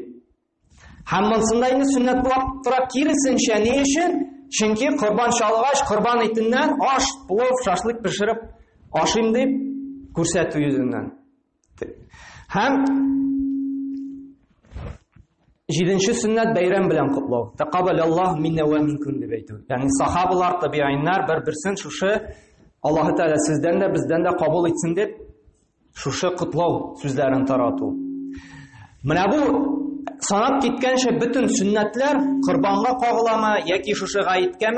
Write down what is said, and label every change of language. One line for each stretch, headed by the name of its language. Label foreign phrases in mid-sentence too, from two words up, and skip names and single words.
Tatar: Һәм монсында инде сөннәт булып тора, киресенчә ни өчен? Чөнки корбан чалгач, корбан итеннән аш, плов, шашлык пешереп ашым дип күрсәтү йөзеннән. Һәм 7нче сөннәт бәйрәм белән котлау.
Arabic: تقبل الله منا ومنكم
Tatar: дип әйтү. Ягъни сахабалар, табигъиннар бер-берсен шушы Аллаһу Тәгалә сездән дә, бездән дә кабул итсен дип шушы котлау сүзләрен тарату. Менә бу санап киткәнчә бөтен сөннәтләр корбанга кагыламы яки шушы гаеткәме?